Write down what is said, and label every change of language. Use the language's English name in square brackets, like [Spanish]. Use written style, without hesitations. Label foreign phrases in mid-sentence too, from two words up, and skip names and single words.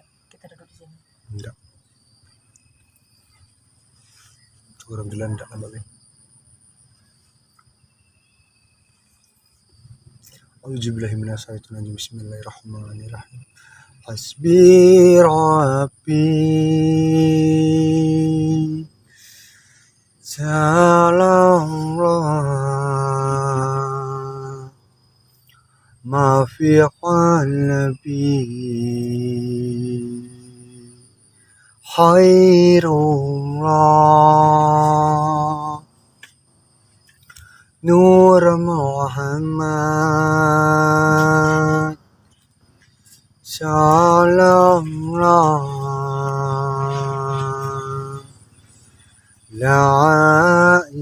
[Indonesian] Kita duduk di sini. Enggak. Alhamdulillah enggak Mbak Bin. [Arabic] أعوذ بالله من الشيطان الرجيم. بسم الله الرحمن الرحيم. حسبي ربي سلام الله ما في قلبي خير الله نور محمد سلام الله لا